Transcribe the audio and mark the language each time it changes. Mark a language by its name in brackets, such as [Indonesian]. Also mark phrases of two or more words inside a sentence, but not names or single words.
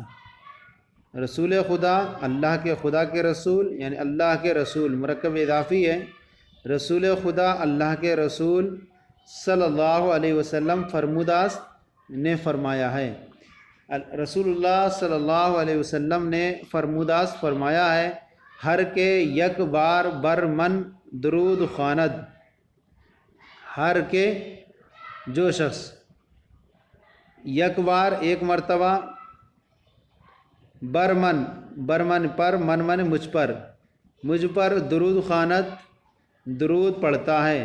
[Urdu] رسول خدا، اللہ کے خدا کے رسول یعنی اللہ کے رسول مرکب اضافی ہے۔ رسول خدا اللہ کے رسول صلی اللہ علیہ وسلم [Persian] فرمودہ است [Urdu] نے فرمایا ہے۔ رسول اللہ صلی اللہ علیہ وسلم نے [Persian] فرمودہ است [Urdu] فرمایا ہے، [Persian] ہر کے یک بار بر من درود خواند۔ ہر کے [Urdu] جو شخص [Persian] یک بار [Urdu] ایک مرتبہ برمن پر من مجھ پر [Persian] درود خواند [Urdu] درود پڑھتا ہے۔